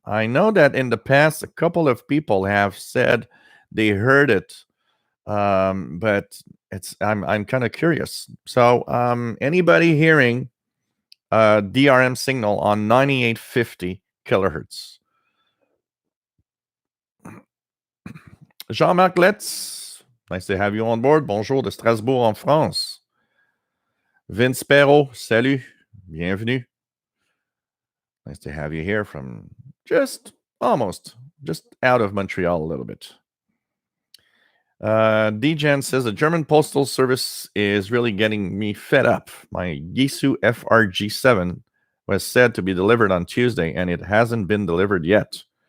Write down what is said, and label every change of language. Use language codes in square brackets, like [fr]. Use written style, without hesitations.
[en] I know that in the past, a couple of people have said they heard it, but I'm kind of curious. So anybody hearing DRM signal on 9850 kilohertz? Jean-Marc Letts, nice to have you on board. [fr] Bonjour de Strasbourg en France. Vince Perrault, salut, bienvenue. [en] Nice to have you here from just out of Montreal a little bit. DGen says the German Postal Service is really getting me fed up. My Gisu FRG7 was said to be delivered on Tuesday, and it hasn't been delivered yet.